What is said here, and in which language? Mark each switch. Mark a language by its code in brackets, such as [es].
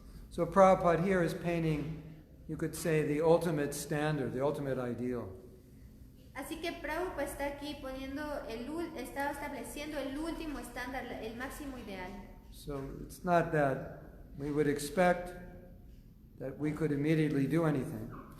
[en] So Prabhupada here is painting, you could say, the ultimate standard, the ultimate ideal. [es] Así que Prabhupada está aquí está estableciendo el último estándar, el máximo ideal. [en] So it's not that we would expect that we could immediately do anything.